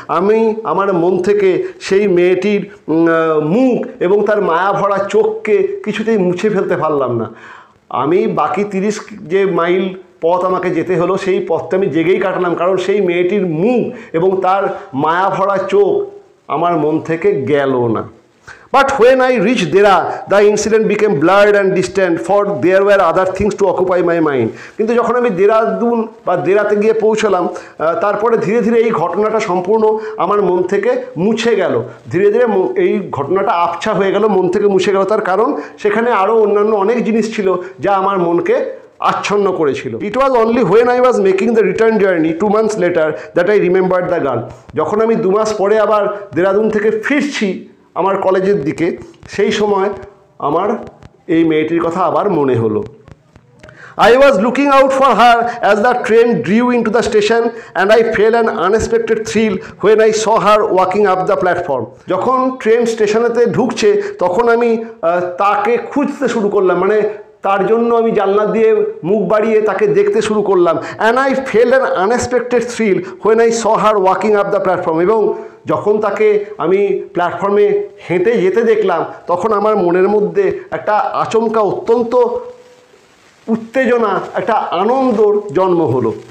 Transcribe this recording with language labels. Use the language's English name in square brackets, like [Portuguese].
[Bangla] আমি আমার মন থেকে সেই মেয়েটির মুখ এবং তার মায়া ভরা চোখকে কিছুতেই মুছে ফেলতে পারলাম না। আমি বাকি 30 যে মাইল পথ আমাকে যেতে হলো সেই পথটা আমি জেগেই কাটালাম, কারণ সেই মেয়েটির মুখ এবং তার মায়া ভরা চোখ আমার মন থেকে গেল না। [English] But when I reached Dera, the incident became blurred and distant, for there were other things to occupy my mind. [Bangla] কিন্তু যখন আমি দেরাদুন বা দেরাতে গিয়ে পৌঁছলাম, তারপরে ধীরে ধীরে এই ঘটনাটা সম্পূর্ণ আমার মন থেকে মুছে গেল। ধীরে ধীরে এই ঘটনাটা আবছা হয়ে গেল, মন থেকে মুছে গেল। তার কারণ সেখানে আরও অন্যান্য অনেক জিনিস ছিল যা আমার মনকে আচ্ছন্ন করেছিল। [English] It was only when I was making the return journey 2 months later that I remembered the girl. [Bangla] যখন আমি 2 মাস পরে আবার দেরাদুন থেকে ফিরছি আমার কলেজের দিকে, সেই সময় আমার এই মেয়েটির কথা আবার মনে হলো। [English] I was looking out for her as the train drew into the station and I felt an unexpected thrill when I saw her walking up the platform. [Bangla] যখন ট্রেন স্টেশনেতে ঢুকছে তখন আমি তাকে খুঁজতে শুরু করলাম, মানে তার জন্য আমি জানলা দিয়ে মুখ বাড়িয়ে তাকে দেখতে শুরু করলাম। [English] And I felt an unexpected thrill when I saw her walking up the platform. [Bangla] এবং যখন তাকে আমি প্ল্যাটফর্মে হেঁটে যেতে দেখলাম তখন আমার মনের মধ্যে একটা আচমকা অত্যন্ত উত্তেজনা, একটা আনন্দর জন্ম হলো।